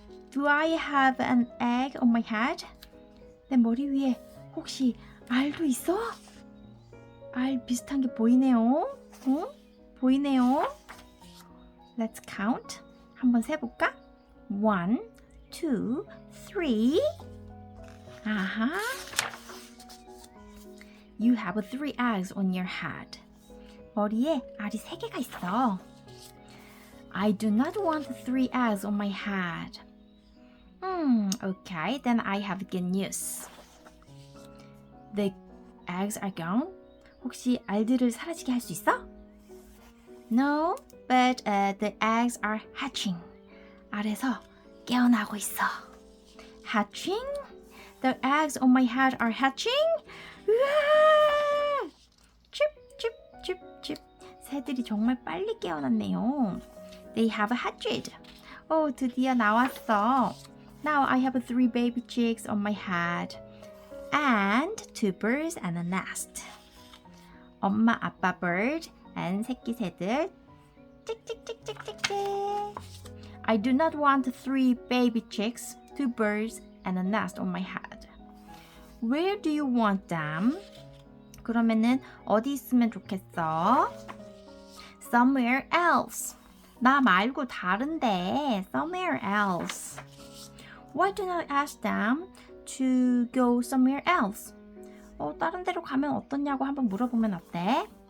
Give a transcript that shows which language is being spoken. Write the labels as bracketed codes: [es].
[en] Do I have an egg on my head? [ko] 내 머리 위에 혹시 알도 있어? 알 비슷한 게 보이네요. 보이네요. [en] Let's count. [ko] 한번 세볼까? [en] 1, 2, 3. 아하. You have 3 eggs on your head. [ko] 머리에 알이 3개가 있어. [en] I do not want 3 eggs on my head. Okay, then I have good news. The eggs are gone? [ko] 혹시 알들을 사라지게 할 수 있어? [en] No, but the eggs are hatching. [ko] 알에서 깨어나고 있어. Hatching? [en] The eggs on my head are hatching? [ko] 우와! 칩. 새들이 정말 빨리 깨어났네요. [en] They have hatched. [ko] 드디어 나왔어. [en] Now I have 3 baby chicks on my head. And 2 birds and a nest. [ko] 엄마, 아빠 [en] bird and [ko] 새끼 새들. 찍찍찍찍찍찍. [en] I do not want 3 baby chicks, 2 birds and a nest on my head. Where do you want them? [ko] 그러면은 어디 있으면 좋겠어? [en] Somewhere else. [ko] 나 말고 다른데. [en] Somewhere else. Why do not ask them to go somewhere else? [ko] 다른 데로 가면 어떠냐고 한번 물어보면 어때?